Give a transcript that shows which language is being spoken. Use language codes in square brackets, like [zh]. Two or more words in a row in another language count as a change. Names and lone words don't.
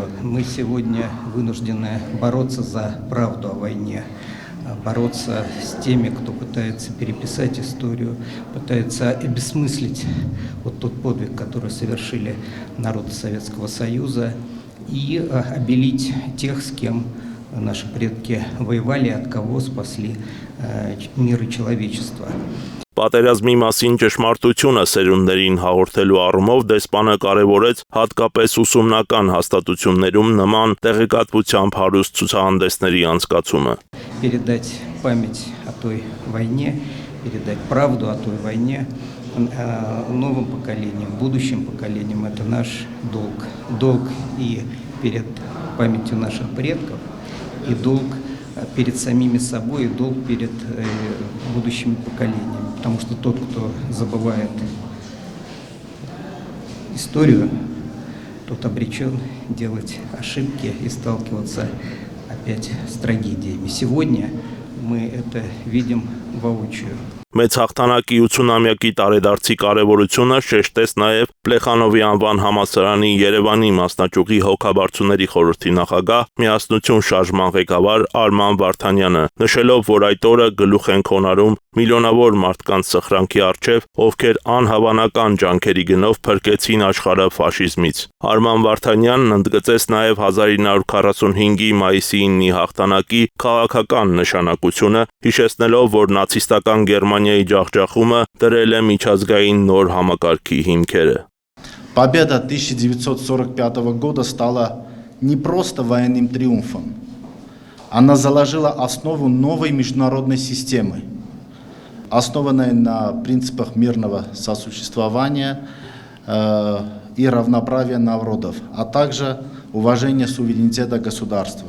[ru] Мы сегодня вынуждены бороться за правду о войне, бороться с теми, кто пытается переписать историю, пытается обесмыслить вот тот подвиг, который совершили народы Советского Союза, и обелить тех, с кем наши предки воевали, от кого спасли мир и человечество. [hy] Պատերազմի մասին ճշմարտությունը սերունդներին հաղորդելու առումով դեսպանը կարևորեց հատկապես ուսումնական հաստատություններում նման տեղեկատվությամբ հարուստ ցուցահանդեսների անցկացումը. [ru] Передать память о той войне, передать правду о той войне новым поколениям, будущим поколениям – это наш долг. Долг и перед памятью наших предков, и долг перед самими собой, и долг перед будущими поколениями. Потому что тот, кто забывает историю, тот обречен делать ошибки и сталкиваться опять с трагедиями. Сегодня мы это видим воочию. [hy] Մեծ հաղթանակի 80-ամյակի տարեդարձի կարևորությունը շեշտեց նաև Պլեխանովի անվան համալսարանի Երևանի մասնաճյուղի հոգաբարձուների խորհրդի նախագահ, Միասնություն շարժման ղեկավար Արման Վարդանյանը, նշելով, որ այդ օրը գլուխ են քոնարում միլիոնավոր մարդկանց սխրանքի առջև, ովքեր անհավանական ջանքերի գնով փրկեցին աշխարհը ֆաշիզմից։ Արման Վարդանյանն ընդգծեց նաև 1945-ի մայիսի 9-ի հաղթանակի քաղաքական նշանակությունը, հիշեցնելով, որ նացիստական Գերմանիայի ջախջախումը դրել է միջազգային նոր համակարգի հիմքերը։ [ru] Победа 1945 года стала не просто военным триумфом. Она заложила основу новой международной системы, основанной на принципах мирного сосуществования и равноправия народов, а также уважения суверенитета государства.